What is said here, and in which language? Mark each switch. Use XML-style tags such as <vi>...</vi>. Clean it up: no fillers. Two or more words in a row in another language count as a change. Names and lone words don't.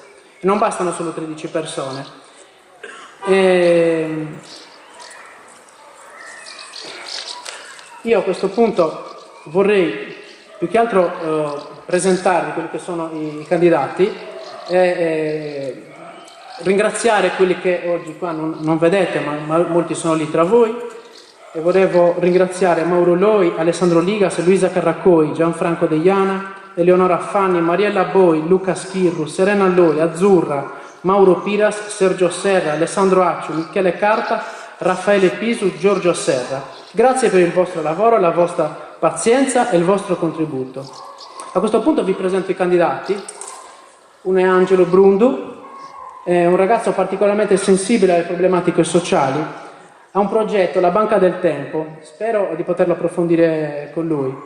<it>Non bastano solo 13 persone. Io a questo punto vorrei più che altro presentarvi quelli che sono i candidati e ringraziare quelli che oggi qua non vedete, ma molti sono lì tra voi. E volevo ringraziare Mauro Loi, Alessandro Ligas, Luisa Carraccoi, Gianfranco Deiana, Eleonora Fanni, Mariella Boi, Luca Schirru, Serena Loi, Azzurra, Mauro Piras, Sergio Serra, Alessandro Acciu, Michele Carta, Raffaele Pisu, Giorgio Serra. Grazie per il vostro lavoro, la vostra pazienza e il vostro contributo. A questo punto vi presento i candidati. Uno è Angelo Brundu, è un ragazzo particolarmente sensibile alle problematiche sociali. Ha un progetto, la Banca del Tempo, spero di poterlo approfondire con lui.</it>